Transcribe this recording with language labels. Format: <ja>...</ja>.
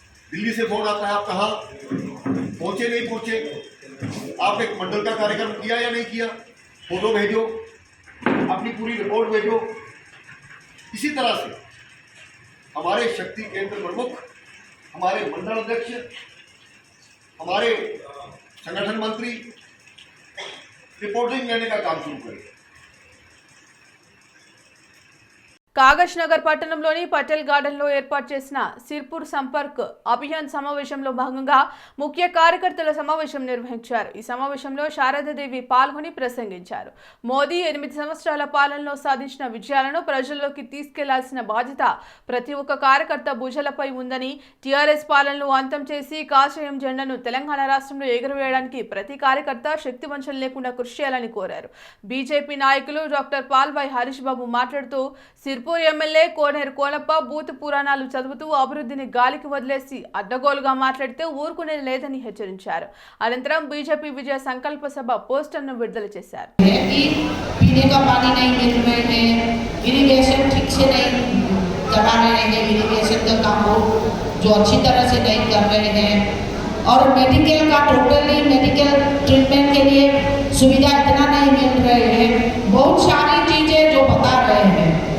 <hi>दिल्ली से फोन आता है, आप कहाँ पहुंचे, नहीं पहुंचे, आपने एक मंडल का कार्यक्रम किया या नहीं किया, फोटो भेजो, अपनी पूरी रिपोर्ट भेजो। इसी तरह से हमारे शक्ति केंद्र प्रमुख, हमारे मंडल अध्यक्ष, हमारे संगठन मंत्री रिपोर्टिंग लेने का काम शुरू करें।</hi> <te>కాగజ్ నగర్ పట్టణంలోని పటేల్ గార్డెన్లో ఏర్పాటు చేసిన సిర్పూర్ సంపర్క్ అభియాన్ సమావేశంలో భాగంగా ముఖ్య కార్యకర్తల సమావేశం నిర్వహించారు। ఈ సమావేశంలో శారదాదేవి పాల్గొని ప్రసంగించారు। మోదీ 8 సంవత్సరాల పాలనలో సాధించిన విజయాలను ప్రజల్లోకి తీసుకెళ్లాల్సిన బాధ్యత ప్రతి ఒక్క కార్యకర్త భుజాలపై ఉందని, టీఆర్ఎస్ పాలనను అంతం చేసి కాషాయం జెండాను తెలంగాణ రాష్ట్రంలో ఎగురవేయడానికి ప్రతి కార్యకర్త శక్తివంచన లేకుండా కృషి చేయాలని కోరారు। బీజేపీ నాయకులు డాక్టర్ పాల్వాయి హరీష్ బాబు మాట్లాడుతూ సిర్పూర్ ఎమ్మెల్యే కోనేరు కోనప్ప బూత్ పురాణాలు చదువుతూ అభివృద్ధిని గాలికి వదిలేసి అడ్డగోలుగా మాట్లాడితే ఊరుకునే లేదని హెచ్చరించారు। అనంతరం బీజేపీ విజయ సంకల్ప సభ పోస్టర్ను విడుదల చేశారు।</te> <hi>पीने का पानी नहीं मिल रहे हैं, इरिगेशन ठीक से नहीं करा रहे हैं, इरिगेशन का काम जो अच्छी तरह से नहीं कर रहे हैं, और मेडिकल का टोटली मेडिकल ट्रीटमेंट के लिए सुविधा इतना नहीं मिल रहे हैं, बहुत सारी चीजें जो बता रहे हैं।</hi>